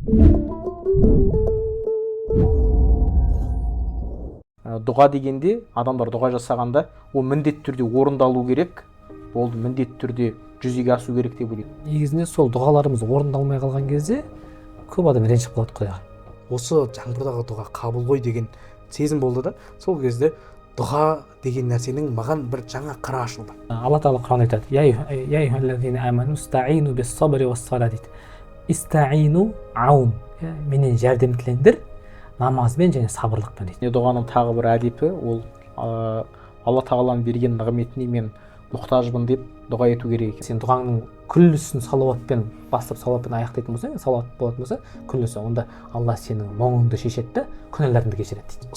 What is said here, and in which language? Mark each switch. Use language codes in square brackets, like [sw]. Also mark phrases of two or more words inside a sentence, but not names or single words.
[kk] Дұға дегенде, адамдар дұға жасағанда, ол міндетті түрде орындалу керек, ол міндетті түрде жүзеге асу керек деп ойлаймын. Негізінде сол дұғаларымыз орындалмай қалған кезде көп адам ренжіп қалады Құдайға. Осы жаңбырдағы дұға қабыл ғой деген сезім болды да, сол кезде дұға деген нәрсенің маған бір жаңа қыры ашылды. Алла Тағала Құранда айтады: [ar] "يا أيها الذين آمنوا استعينوا بالصبر والصلاة" дейді. استعينوا عون, [kk] менен жәрдем тілеңдер намазбен және сабырлықпен дейді. Дұғаның тағы бір әдепі, ол Алла Тағаланың берген нығметіне мен мұқтажбын деп дұға ету керек. Сен дұғаңның күллісін салауатпен бастап салауатпен аяқтайтын болсаң, салауат болатын болса, күллісі, онда Алла сенің мұңыңды шешеді де күнәларыңды кешіреді дейді.